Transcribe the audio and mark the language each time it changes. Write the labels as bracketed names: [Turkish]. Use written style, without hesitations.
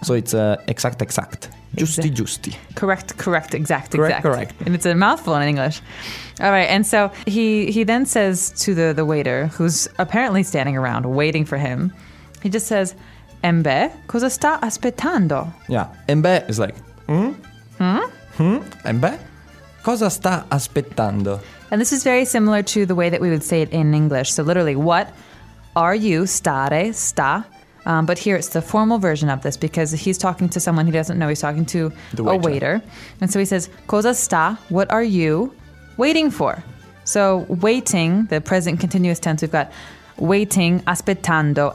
[English] So it's exact, exact. [Italian] Giusti, giusti. [English] Correct, correct, exact, correct, exact. Correct, correct. And it's a mouthful in English. All right, and so he then says to the waiter, who's apparently standing around waiting for him, he just says, [Italian] Embe, cosa sta aspettando? [English] Yeah, [Italian] Embe [English] is like, [Italian] Embe, cosa sta aspettando? [English] And this is very similar to the way that we would say it in English. So literally, what are you, stare, sta? But here it's the formal version of this because he's talking to someone he doesn't know. He's talking to the waiter. A waiter. And so he says, [Italian] cosa sta? [English] What are you waiting for? So waiting, the present continuous tense, we've got waiting, aspettando.